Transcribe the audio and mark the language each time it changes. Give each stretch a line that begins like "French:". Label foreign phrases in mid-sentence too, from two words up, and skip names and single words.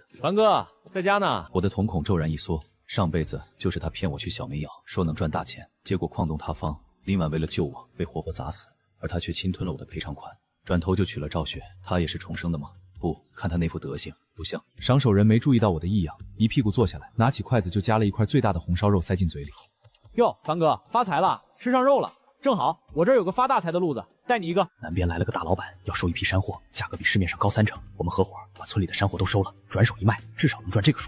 Chinese: 凡哥在家呢。我的瞳孔驟然一縮，上輩子就是他騙我去小煤窯，說能賺大錢，結果礦洞塌方，林婉為了救我被活活砸死，而他卻侵吞了我的賠償款，轉頭就娶了趙雪。他也是重生的嗎？不，看他那副德行，不像。賞手人沒注意到我的異樣，一屁股坐下來，拿起筷子就夾了一塊最大的紅燒肉塞進嘴裡。喲，凡哥發財了，吃上肉了，正好我這兒有個發大財的路子，帶你一個。南邊來了個大老闆，要收一批山貨，價格比市面上高3成，我們合夥把村裡的山貨都收了，轉手一賣，至少能賺這個數。